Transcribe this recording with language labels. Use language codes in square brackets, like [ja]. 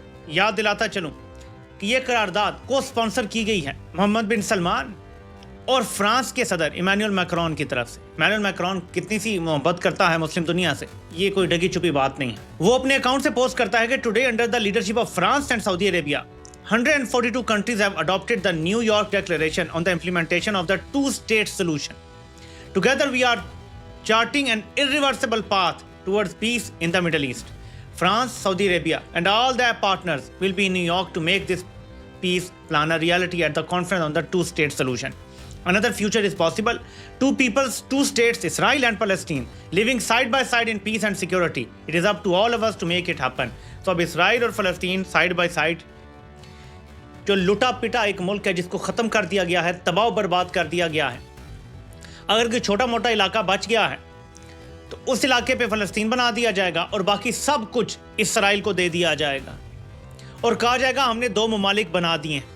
[hi] याद दिलाता चलूं कि यह करारदाद को स्पॉन्सर की गई है मोहम्मद बिन सलमान और फ्रांस के सदर इमैनुअल मैक्रोन की तरफ से। इमैनुअल मैक्रोन कितनी सी मोहब्बत करता है मुस्लिम दुनिया से, ये कोई ढकी छुपी बात नहीं है। वो अपने अकाउंट से पोस्ट करता है कि [en] Today under the leadership of France and Saudi Arabia 142 countries have adopted the New York Declaration on the implementation of the two-state solution. Together we are charting an irreversible path towards peace in the Middle East. France, Saudi Arabia and all their partners will be in New York to make this peace plan a reality at the conference on the two-state solution. Another future is possible. Two peoples, two states, Israel and Palestine, living side by side in peace and security. It is up to all of us to make it happen. [hi] So अब Israel और फ़लस्तीन side by side, जो लुटा पिटा एक मुल्क है जिसको ख़त्म कर दिया गया है, तबाह बर्बाद कर दिया गया है, अगर कोई छोटा मोटा इलाका बच गया है तो उस इलाके पे फ़लस्तीन बना दिया जाएगा और बाकी सब कुछ इसराइल को दे दिया जाएगा और कहा जाएगा हमने दो ममालिक बना दिए।